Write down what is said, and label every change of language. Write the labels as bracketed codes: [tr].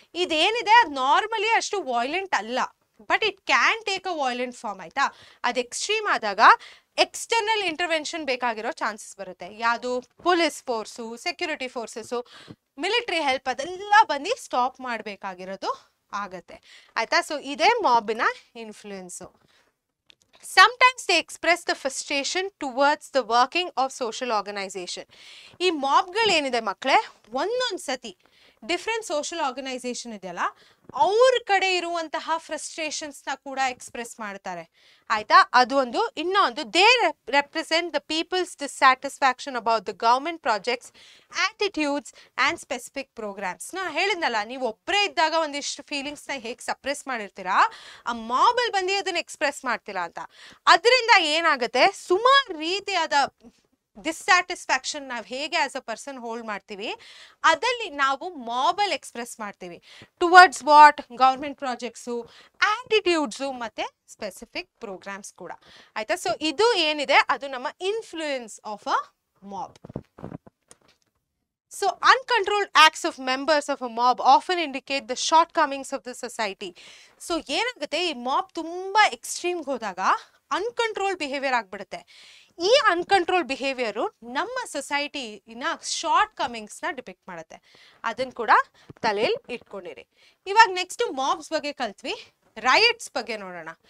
[kn] ಇದೇನಿದೆ ಅದು ನಾರ್ಮಲಿ ಅಷ್ಟು ವಾಯ್ಲೆಂಟ್ ಅಲ್ಲ, [en] but it can take a violent form, [kn] ಆಯ್ತಾ? ಅದು ಎಕ್ಸ್ಟ್ರೀಮ್ ಆದಾಗ ಎಕ್ಸ್ಟರ್ನಲ್ ಇಂಟರ್ವೆನ್ಷನ್ ಬೇಕಾಗಿರೋ ಚಾನ್ಸಸ್ ಬರುತ್ತೆ. ಯಾವುದು? Police force, security forces, military help, ಅದೆಲ್ಲ ಬಂದು ಸ್ಟಾಪ್ ಮಾಡಬೇಕಾಗಿರೋದು ಆಗತ್ತೆ, ಆಯ್ತಾ? ಸೊ ಇದೇ ಮಾಬಿನ influence. [en] Sometimes they express the frustration towards the working of social organization. [kn] ಈ ಮಾಬ್ಗಳು ಏನಿದೆ ಮಕ್ಕಳೇ, ಒಂದೊಂದು ಸತಿ ಡಿಫ್ರೆಂಟ್ ಸೋಷಿಯಲ್ ಆರ್ಗನೈಸೇಷನ್ ಇದೆಯಲ್ಲ, ಅವ್ರ ಕಡೆ ಇರುವಂತಹ ಫ್ರಸ್ಟ್ರೇಷನ್ಸ್ನ ಕೂಡ ಎಕ್ಸ್ಪ್ರೆಸ್ ಮಾಡ್ತಾರೆ, ಆಯ್ತಾ? ಅದು ಒಂದು. [en] ಇನ್ನೊಂದು, they represent the people's dissatisfaction about the government projects, attitudes and specific programmes. [kn] ನಾ ಹೇಳಿದ್ನಲ್ಲ, ನೀವು ಒಬ್ಬರೇ ಇದ್ದಾಗ ಒಂದಿಷ್ಟು ಫೀಲಿಂಗ್ಸ್ನ ಹೇಗೆ ಸಪ್ರೆಸ್ ಮಾಡಿರ್ತೀರಾ, ಆ ಮಾಬಲ್ ಬಂದು ಅದನ್ನ ಎಕ್ಸ್ಪ್ರೆಸ್ ಮಾಡ್ತೀರಾ ಅಂತ. ಅದರಿಂದ ಏನಾಗುತ್ತೆ, ಸುಮಾರು ರೀತಿಯಾದ ಡಿಸ್ಸ್ಯಾಟಿಸ್ಫ್ಯಾಕ್ಷನ್ ನಾವು ಹೇಗೆ [en] as a person [kn] ಹೋಲ್ಡ್ ಮಾಡ್ತೀವಿ, ಅದಲ್ಲಿ ನಾವು ಮಾಬಲ್ ಎಕ್ಸ್ಪ್ರೆಸ್ ಮಾಡ್ತೀವಿ ಟುವರ್ಡ್ಸ್ ವಾಟ್? ಗೌರ್ಮೆಂಟ್ ಪ್ರಾಜೆಕ್ಟ್ಸು, ಆಟಿಟ್ಯೂಡ್ಸು ಮತ್ತು ಸ್ಪೆಸಿಫಿಕ್ ಪ್ರೋಗ್ರಾಮ್ಸ್ ಕೂಡ, ಆಯ್ತಾ? ಸೊ ಇದು ಏನಿದೆ ಅದು ನಮ್ಮ influence of a mob. [en] So uncontrolled acts of members of a mob often indicate the shortcomings of the society. [kn] So ಏನಾಗುತ್ತೆ, ಈ ಮಾಬ್ ತುಂಬಾ ಎಕ್ಸ್ಟ್ರೀಮ್ಗೆ ಹೋದಾಗ ಅನ್ಕಂಟ್ರೋಲ್ ಬಿಹೇವಿಯರ್ ಆಗ್ಬಿಡುತ್ತೆ. ಈ ಅನ್ಕಂಟ್ರೋಲ್ ಬಿಹೇವಿಯರು ನಮ್ಮ ಸೊಸೈಟಿನ ಶಾರ್ಟ್ ಕಮಿಂಗ್ಸ್ನ ಡಿಪಿಕ್ಟ್ ಮಾಡುತ್ತೆ. ಅದನ್ನು ಕೂಡ ತಲೆಯಲ್ಲಿ ಇಟ್ಕೊಂಡಿರಿ. ಇವಾಗ ನೆಕ್ಸ್ಟ್ ಮಾಬ್ಸ್ ಬಗ್ಗೆ ಕಲ್ತ್ವಿ, ರೈಟ್ಸ್ ಬಗ್ಗೆ ನೋಡೋಣ.